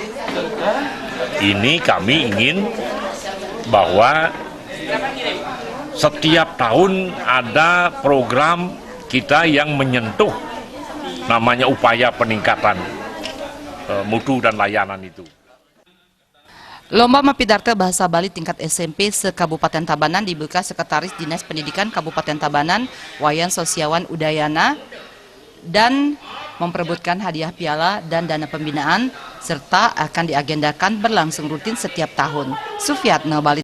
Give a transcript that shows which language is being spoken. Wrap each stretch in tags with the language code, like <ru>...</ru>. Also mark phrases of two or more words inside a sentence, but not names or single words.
<id>Ini kami ingin bahwa setiap tahun ada program kita yang menyentuh namanya upaya peningkatan mutu dan layanan itu. Lomba Mepidarte Bahasa Bali tingkat SMP se-Kabupaten Tabanan dibuka Sekretaris Dinas Pendidikan Kabupaten Tabanan Wayan Sosiawan Udayana dan memperebutkan hadiah piala dan dana pembinaan serta akan diagendakan berlangsung rutin setiap tahun. Sufiatna Bali.</id>